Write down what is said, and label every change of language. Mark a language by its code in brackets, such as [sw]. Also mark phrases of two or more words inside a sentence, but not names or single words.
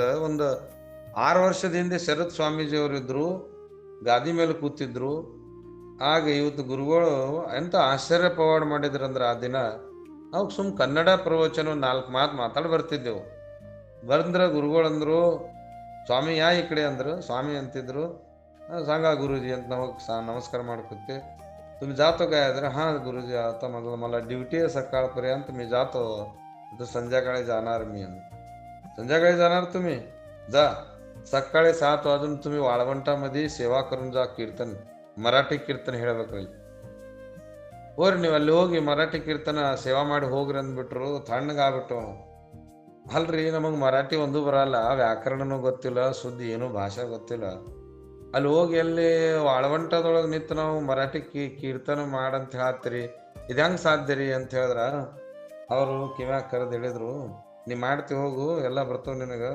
[kn] ಒಂದು 6 ವರ್ಷದ ಹಿಂದೆ ಶರತ್ ಸ್ವಾಮೀಜಿಯವರಿದ್ರು, ಗಾದಿ ಮೇಲೆ ಕೂತಿದ್ರು. ಆಗ ಇವತ್ತು ಗುರುಗಳು ಎಂತ ಆಶ್ಚರ್ಯ ಪವಾಡ ಮಾಡಿದ್ರಂದ್ರೆ, ಆ ದಿನ ನಾವು ಕನ್ನಡ ಪ್ರವಚನ 4 ಮಾತು ಮಾತಾಡಿ ಬರ್ತಿದ್ದೆವು. ಬಂದ್ರ ಗುರುಗಳಂದ್ರು, ಸ್ವಾಮಿ ಯಾ ಈ ಕಡೆ ಅಂದ್ರು. ಸ್ವಾಮಿ ಅಂತಿದ್ರು. [mr] सांगा गुरुजी [kn] ಅಂತ ನಾವು नमस्कार ಮಾಡ್ಕೊते. [mr] तुम्ही जातो काय? अरे हां गुरुजी, आता मला ड्युटी आहे सकाळपर्यंत, मी जातो, तर संध्याकाळी जाणार मी. संध्याकाळी जाणार तुम्ही? जा. सकाळी 7 वाजून तुम्ही वाळवंटामध्ये सेवा करून जा. कीर्तन, [kn] ಮರಾಠಿ ಕೀರ್ತನ ಹೇಳ್ಬೇಕ್ರಿ. ಹೋಗ್ರಿ ನೀವು ಅಲ್ಲಿ ಹೋಗಿ ಮರಾಠಿ ಕೀರ್ತನ ಸೇವಾ ಮಾಡಿ ಹೋಗ್ರಿ ಅಂದ್ಬಿಟ್ರು. ತಣ್ಣಗಾಗ್ಬಿಟ್ಟು, ಅಲ್ರಿ ನಮಗೆ ಮರಾಠಿ ಒಂದು ಬರಲ್ಲ, ವ್ಯಾಕರಣನೂ ಗೊತ್ತಿಲ್ಲ, ಸುದ್ದಿ ಏನು ಭಾಷೆ ಗೊತ್ತಿಲ್ಲ. ಅಲ್ಲಿ ಹೋಗಿ ಅಲ್ಲಿ ವಾಳವಂಟದೊಳಗೆ ನಿಂತು ನಾವು ಮರಾಠಿ ಕೀರ್ತನ ಮಾಡಂತ ಹೇಳ್ತೀರಿ, ಇದು ಹೆಂಗೆ ಸಾಧ್ಯ ರೀ ಅಂತ ಹೇಳಿದ್ರ, ಅವರು ಕಿವ್ಯಾಗ ಕರೆದು ಹೇಳಿದ್ರು, ನೀ ಮಾಡ್ತಿ ಹೋಗು, ಎಲ್ಲ ಬರ್ತಾವ ನಿನಗೆ.